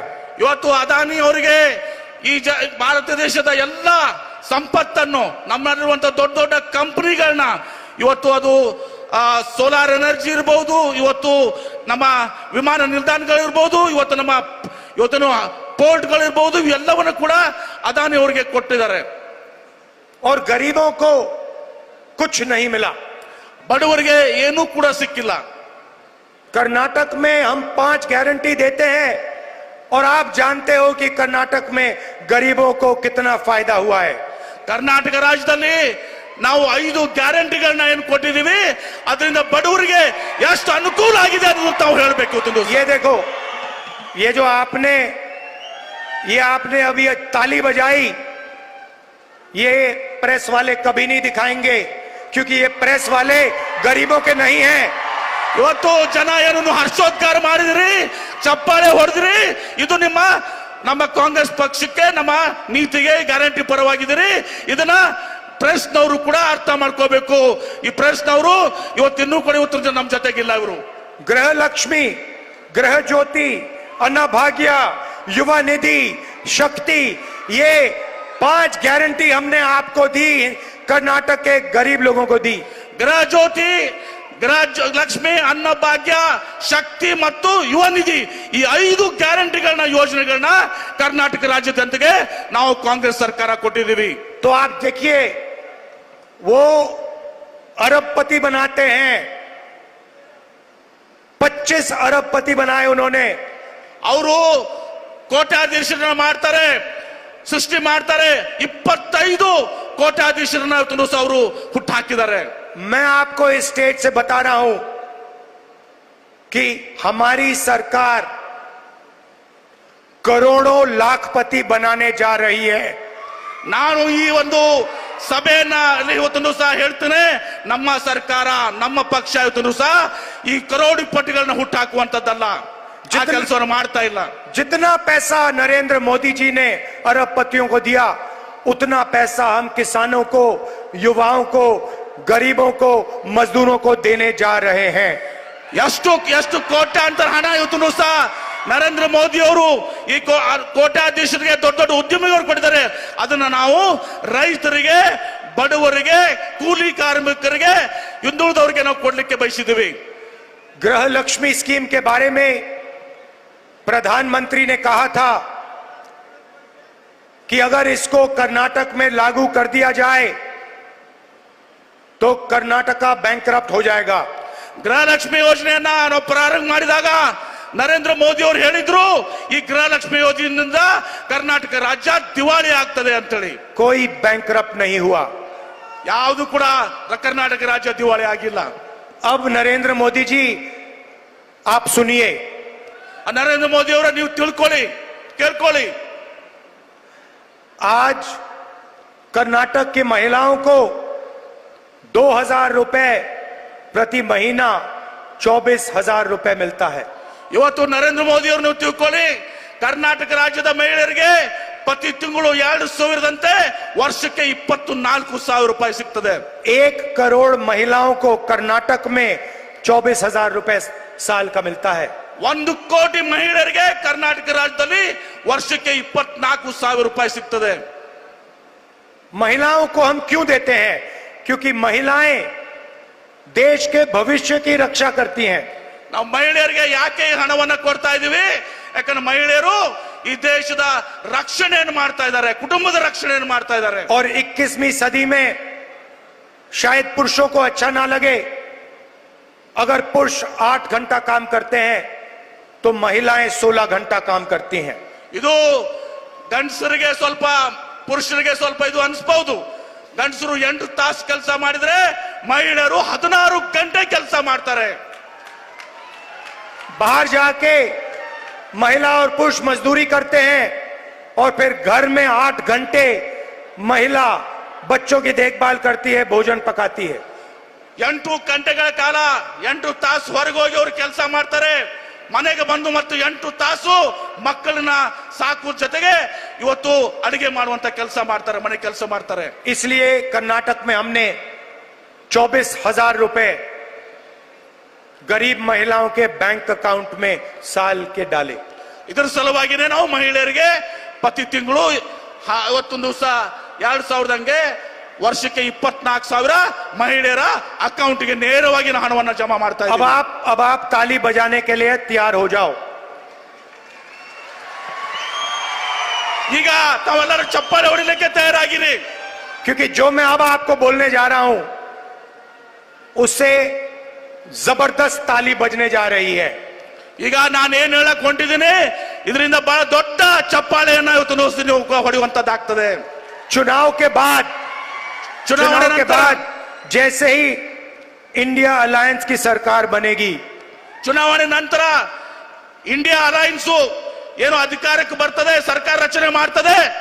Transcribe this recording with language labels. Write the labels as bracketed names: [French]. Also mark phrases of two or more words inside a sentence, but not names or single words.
[Kannada] ಇವತ್ತು ಅದಾನಿ ಅವರಿಗೆ ಈ ಭಾರತ ದೇಶದ ಎಲ್ಲ ಸಂಪತ್ತನ್ನು, ನಮ್ಮಲ್ಲಿರುವಂತ ದೊಡ್ಡ ದೊಡ್ಡ ಕಂಪನಿಗಳನ್ನ, ಇವತ್ತು ಅದು [English] solar energy [Kannada] ಇರಬಹುದು, ಇವತ್ತು ನಮ್ಮ ವಿಮಾನ ನಿಲ್ದಾಣಗಳಿರ್ಬಹುದು, ಇವತ್ತಿನ ಪೋರ್ಟ್ಗಳಿರ್ಬಹುದು, ಇವೆಲ್ಲವನ್ನು ಕೂಡ ಅದಾನಿ ಅವರಿಗೆ ಕೊಟ್ಟಿದ್ದಾರೆ. [Hindi] और गरीबों को कुछ नहीं मिला। [Kannada] ಬಡವರಿಗೆ ಏನೂ ಕೂಡ ಸಿಕ್ಕಿಲ್ಲ. [Hindi] कर्नाटक में हम 5 गारंटी देते हैं, और आप जानते हो कि कर्नाटक में गरीबों को कितना फायदा हुआ है। [Kannada] ಕರ್ನಾಟಕ ರಾಜ್ಯದಲ್ಲಿ ನಾವು 5 ಗ್ಯಾರಂಟಿಗಳನ್ನ ಏನು ಕೊಟ್ಟಿದೀವಿ ಅದರಿಂದ ಬಡವರಿಗೆ ಎಷ್ಟು ಅನುಕೂಲ ಆಗಿದೆ ಅನ್ನೋದು ತಾವು ಹೇಳಬೇಕು ಇವತ್ತು [Hindi] ये देखो, ये जो आपने अभी ताली बजाई, ये प्रेस वाले कभी नहीं दिखाएंगे, क्योंकि ये प्रेस वाले गरीबों के नहीं हैं। [Kannada] ಇವತ್ತು ಜನ ಏನನ್ನು ಹರ್ಷೋದ್ಗಾರ ಮಾಡಿದ್ರಿ, ಚಪ್ಪಾಳೆ ಹೊಡೆದ್ರಿ, ಇದು ನಮ್ಮ ಕಾಂಗ್ರೆಸ್ ಪಕ್ಷಕ್ಕೆ, ನಮ್ಮ ನೀತಿಗೆ ಗ್ಯಾರಂಟಿ ಪರವಾಗಿದ್ದೀರಿ. ಇದನ್ನ ಪ್ರೆಸ್ನವರು ಕೂಡ ಅರ್ಥ ಮಾಡ್ಕೋಬೇಕು. ಈ ಪ್ರೆಸ್ನವರು ಇವತ್ತಿನ್ನೂ ಕೂಡ ಇವತ್ತು ನಮ್ಮ ಜೊತೆಗಿಲ್ಲ. ಇವರು [Hindi] गृह लक्ष्मी, गृह ज्योति, अन्नभाग्य, युवा निधि, शक्ति, ये 5 गारंटी हमने आपको दी, कर्नाटक के गरीब लोगों को दी। [Kannada] ಗೃಹ ಜ್ಯೋತಿ, ಗೃಹ ಲಕ್ಷ್ಮಿ, ಅನ್ನಭಾಗ್ಯ, ಶಕ್ತಿ ಮತ್ತು ಯುವ ನಿಧಿ, ಈ 5 ಗ್ಯಾರಂಟಿಗಳನ್ನ, ಯೋಜನೆಗಳನ್ನ ಕರ್ನಾಟಕ ರಾಜ್ಯದ ಜನತೆಗೆ ನಾವು ಕಾಂಗ್ರೆಸ್ ಸರ್ಕಾರ ಕೊಟ್ಟಿದ್ದೀವಿ. [Hindi] तो आप देखिए, वो अरबपति बनाते हैं, 25 अरबपति बनाए उन्होंने। [Kannada] ಅವರು ಕೋಟ್ಯಾಧೀಶರನ್ನ ಮಾಡ್ತಾರೆ, ಸೃಷ್ಟಿ ಮಾಡ್ತಾರೆ. 25 ಕೋಟ್ಯಾಧೀಶರನ್ನ ಅವರು ಹುಟ್ಟು ಹಾಕಿದ್ದಾರೆ. [Hindi] मैं आपको इस स्टेट से बता रहा हूं कि हमारी सरकार करोड़ों लाखपति बनाने जा रही है। [Kannada] ನಾನು ಈ ಒಂದು ಸಭೆಯನ್ನ ಇವತ್ತು ಸಹ ಹೇಳ್ತೇನೆ, ನಮ್ಮ ಸರ್ಕಾರ, ನಮ್ಮ ಪಕ್ಷ ಇವತ್ತು ಸಹ ಈ ಕರೋಡಿಪತಿಗಳನ್ನ ಹುಟ್ಟಾಕುವಂತದ್ದಲ್ಲ, ಆ ಕೆಲಸವನ್ನು ಮಾಡ್ತಾ ಇಲ್ಲ. [Hindi] जितना पैसा नरेंद्र मोदी जी ने अरबपतियों को दिया, उतना पैसा हम किसानों को, युवाओं को, गरीबों को, मजदूरों को देने जा रहे हैं। [Kannada] ಎಷ್ಟು ಕೋಟ್ಯಾಂತರ ಹಣ ಇವತ್ತು ಸಹ ನರೇಂದ್ರ ಮೋದಿ ಅವರು ಈ ಕೋಟ್ಯಾಧೀಶರಿಗೆ, ದೊಡ್ಡ ದೊಡ್ಡ ಉದ್ಯಮಿಗಳು ಕೊಟ್ಟಿದ್ದಾರೆ. ಅದನ್ನ ನಾವು ರೈತರಿಗೆ, ಬಡವರಿಗೆ, ಕೂಲಿ ಕಾರ್ಮಿಕರಿಗೆ, ಹಿಂದುಳಿದವರಿಗೆ ನಾವು ಕೊಡ್ಲಿಕ್ಕೆ ಬಯಸಿದ್ದೀವಿ. [Hindi] गृह लक्ष्मी स्कीम के बारे में प्रधानमंत्री ने कहा था कि अगर इसको कर्नाटक में लागू कर दिया जाए तो कर्नाटका बैंकरप्ट हो जाएगा। [Kannada] ಗೃಹಲಕ್ಷ್ಮಿ ಯೋಜನೆಯನ್ನ ನಾವು ಪ್ರಾರಂಭ ಮಾಡಿದಾಗ ನರೇಂದ್ರ ಮೋದಿ ಅವರು ಹೇಳಿದ್ರು, ಈ ಗೃಹಲಕ್ಷ್ಮಿ ಯೋಜನೆಯಿಂದ ಕರ್ನಾಟಕ ರಾಜ್ಯ ದಿವಾಳಿ ಆಗ್ತದೆ ಅಂತೇಳಿ. [Hindi] कोई बैंकरप्ट नहीं हुआ, [Kannada] ಯಾವುದು ಕೂಡ ಕರ್ನಾಟಕ ರಾಜ್ಯ ದಿವಾಳಿ ಆಗಿಲ್ಲ. [Hindi] अब नरेंद्र मोदी जी आप सुनिए, [Kannada] ನರೇಂದ್ರ ಮೋದಿ ಅವರ ನೀವು ತಿಳ್ಕೊಳ್ಳಿ, ಕೇಳ್ಕೊಳ್ಳಿ. [Hindi] आज कर्नाटक की महिलाओं को 2000 रुपए प्रति महीना 24,000 रुपए मिलता है। [Kannada] ಇವತ್ತು ನರೇಂದ್ರ ಮೋದಿ ಅವರು ನೀವು ತಿಳ್ಕೊಳ್ಳಿ, ಕರ್ನಾಟಕ ರಾಜ್ಯದ ಮಹಿಳೆಯರಿಗೆ ಪ್ರತಿ ತಿಂಗಳು 2,000ದಂತೆ ವರ್ಷಕ್ಕೆ 24,000 ರೂಪಾಯಿ ಸಿಗ್ತದೆ. [Hindi] 1 करोड़ महिलाओं को कर्नाटक में 24,000 रुपए साल का मिलता है। [Kannada] 1 ಕೋಟಿ ಮಹಿಳೆಯರಿಗೆ ಕರ್ನಾಟಕ ರಾಜ್ಯದಲ್ಲಿ ವರ್ಷಕ್ಕೆ 24,000 ರೂಪಾಯಿ ಸಿಗ್ತದೆ. [Hindi] महिलाओं को हम क्यों देते हैं? क्योंकि महिलाएं देश के भविष्य की रक्षा करती हैं। [Kannada] ನಾವು ಮಹಿಳೆಯರಿಗೆ ಯಾಕೆ ಈ ಹಣವನ್ನ ಕೊಡ್ತಾ ಇದೀವಿ? ಯಾಕಂದ್ರೆ ಮಹಿಳೆಯರು ಈ ದೇಶದ ರಕ್ಷಣೆಯನ್ನು ಮಾಡ್ತಾ ಇದ್ದಾರೆ, ಕುಟುಂಬದ ರಕ್ಷಣೆಯನ್ನು ಮಾಡ್ತಾ ಇದ್ದಾರೆ. [Hindi] और 21वीं सदी में शायद पुरुषों को अच्छा ना लगे, अगर पुरुष 8 घंटा काम करते हैं तो महिलाएं 16 घंटा काम करती हैं। [Kannada] ಇದು ಗಂಡಸರಿಗೆ ಸ್ವಲ್ಪ, ಪುರುಷರಿಗೆ ಸ್ವಲ್ಪ ಇದು ಅನ್ಸ್ಬಹುದು. ಗಂಡಸರು 8 ತಾಸು ಕೆಲಸ ಮಾಡಿದ್ರೆ ಮಹಿಳೆಯರು 16 ಗಂಟೆ ಕೆಲಸ ಮಾಡ್ತಾರೆ. [Hindi] बाहर जाके महिला और पुरुष मजदूरी करते हैं और फिर घर में 8 घंटे महिला बच्चों की देखभाल करती है, भोजन पकाती है। [Kannada] 8 ಗಂಟೆಗಳ ಕಾಲ 8 ತಾಸು ಹೊರಗೆ ಹೋಗಿ ಅವರು ಕೆಲಸ ಮಾಡ್ತಾರೆ, ಮನೆಗೆ ಬಂದು ಮತ್ತು 8 ತಾಸು ಮಕ್ಕಳನ್ನ ಸಾಕುವ ಜೊತೆಗೆ ಇವತ್ತು ಅಡಿಗೆ ಮಾಡುವಂತ ಕೆಲಸ ಮಾಡ್ತಾರೆ, ಮನೆ ಕೆಲಸ ಮಾಡ್ತಾರೆ. [Hindi] इसलिए कर्नाटक में हमने 24,000 रुपए गरीब महिलाओं के [English] bank account [Hindi] में साल के डाले। [Kannada] ಇದರ ಸಲುವಾಗಿನೇ ನಾವು ಮಹಿಳೆಯರಿಗೆ ಪ್ರತಿ ತಿಂಗಳು ಇವತ್ತೊಂದು ದಿವಸ 2,000ದಂಗೆ ವರ್ಷಕ್ಕೆ 24,000 ಮಹಿಳೆಯರ ಅಕೌಂಟ್ಗೆ ನೇರವಾಗಿ ಹಣವನ್ನು ಜಮಾ ಮಾಡ್ತಾ ಇದ್ದೀವಿ. [Hindi] अब आप ताली बजाने के लिए तैयार हो जाओ। [Kannada] ಈಗ ತಾವೆಲ್ಲರೂ ಚಪ್ಪಾಳೆ ಹೊಡಿಲಿಕ್ಕೆ ತಯಾರಾಗಿರಿ. [Hindi] क्योंकि जो मैं अब आपको बोलने जा रहा हूं उससे जबरदस्त ताली बजने जा रही है। [Kannada] ಈಗ ನಾನು ಏನ್ ಹೇಳಕ್ ಹೊಂಟಿದ್ದೀನಿ ಇದರಿಂದ ಬಹಳ ದೊಡ್ಡ ಚಪ್ಪಾಳೆಯನ್ನ ಇವತ್ತು ನೋಡ್ತೀನಿ ಹೊಡೆಯುವಂತದ್ದಾಗ್ತದೆ. [Hindi] चुनाव के बाद जैसे ही इंडिया अलायंस की सरकार बनेगी, [Kannada] ಚುನಾವಣೆ ನಂತರ ಇಂಡಿಯಾ ಅಲೈನ್ಸ್ ಏನು ಅಧಿಕಾರಕ್ಕೆ ಬರ್ತದೆ, ಸರ್ಕಾರ ರಚನೆ ಮಾಡ್ತದೆ,